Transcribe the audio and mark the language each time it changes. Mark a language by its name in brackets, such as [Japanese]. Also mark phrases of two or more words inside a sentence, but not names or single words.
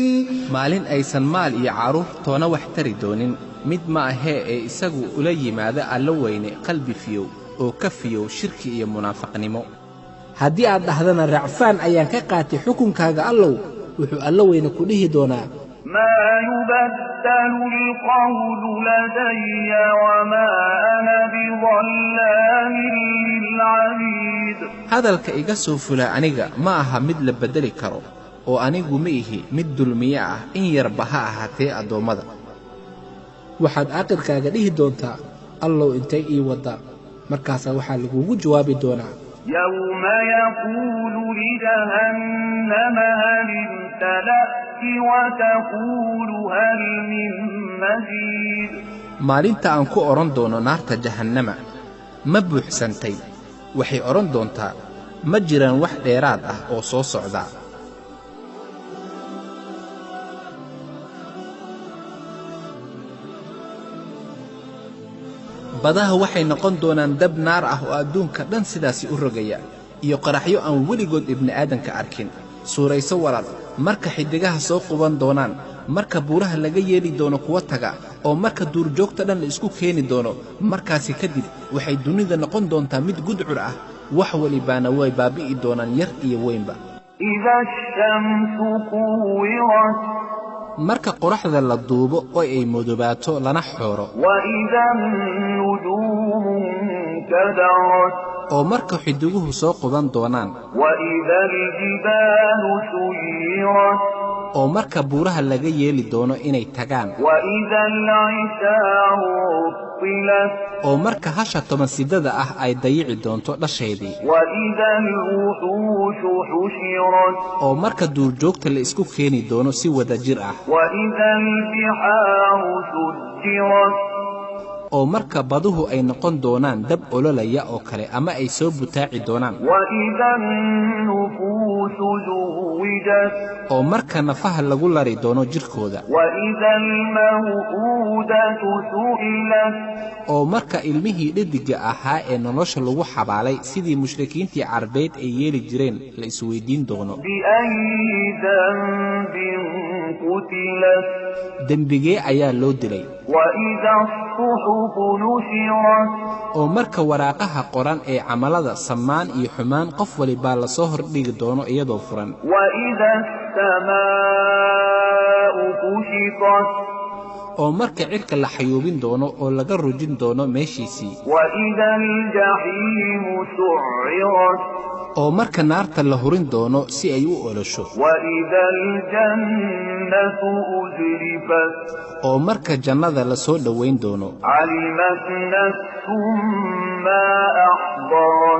[Somali] maalin aysan maal iyo caruur toona wax tari doonin mid ma ahee ee isagu ula yimaada alla weyne qalbi fiyow oo ka fiyow shirki iyo munaafaqnimo haddii aad dhahdana racfaan ayaan ka qaatay xukunkaaga allow wuxuu alla weyne ku dhihi doonaa [Arabic] ما يبدل القول لدي وما أنا بظلام للعبيد [Somali] hadalka iga soo fula aniga ma aha mid la bedeli karo oo anigu ma ihi mid dulmiye ah in yarba ha ahaatee addoommada waxaad aakhirkaaga dhihi doontaa allow intay ii waddaa markaasaa waxaa lagugu jawaabi doonaa [Arabic] يوم يقول لجهنم هل امتلأت وتقول هل من مزيد [Somali] maalinta aan ku odhan doono naarta jahannama ma buuxsantay waxay odhan doontaa ma jiraan wax dheeraad ah oo soo socda badaha waxay noqon doonaan dab naar ah oo adduunka dhan sidaasi u rogaya iyo qaraxyo aan weligood ibni'aadanka arkin suurayso walaal marka xiddigaha soo quban doonaan marka buuraha laga yeeli doono kuwa taga oo marka duurjoogta dhan la isku keeni doono markaasi kadib waxay dunida noqon doontaa mid gudcur ah wax walibaana way baabi'i doonaan yar iyo weynba [Arabic] إذا الشمس كورت [Somali] marka qoraxda la duubo oo ay mudubaato lana xooro [Arabic] وإذا النجوم انكدرت [Somali] oo marka xidiguhu soo quban doonaan [Arabic] وإذا الجبال سيرت [Somali] oo marka buuraha laga yeeli doono inay tagaan [Arabic] وإذا العشار عطلت [Somali] oo marka hasha tobansidada ah ay dayici doonto dhasheedii [Arabic] وإذا الوحوش حشرت [Somali] oo marka duurjoogta la isku keeni doono si wada jir ah [Arabic] وإذا البحار سجرت [Somali] oo marka baduhu ay noqon doonaan dab ololaya oo kale ama ay soo butaaci doonaan [Arabic] وإذا النفوس زوجت [Somali] oo marka nafaha lagu lari doono jirkooda [Arabic] وإذا الموءودة سئلت [Somali] oo marka ilmihii dhediga ahaa ee nolosha lagu xabaalay sidii mushrikiintii carbeed ay yeeli jireen la isweydiin doono [Arabic] بأي ذنب قتلت [Somali] dembigee ayaa loo dilay [Arabic] وإذا الصحف نشرت [Somali] oo marka waraaqaha qoran ee camalada samaan iyo xumaan qof walibaa la soo hordhigi doono iyadoo furan [Arabic] وإذا السماء كشطت [Somali] oo marka cirka la xayuubin doono oo laga rujin doono meeshiisii [Arabic] وإذا الجحيم سعرت [Somali] oo marka naarta la hurin doono si ay u olosho [Arabic] وإذا الجنة أزلفت [Somali] oo marka jannada la soo dhowayn doono [Arabic] علمت نفس ما أحضرت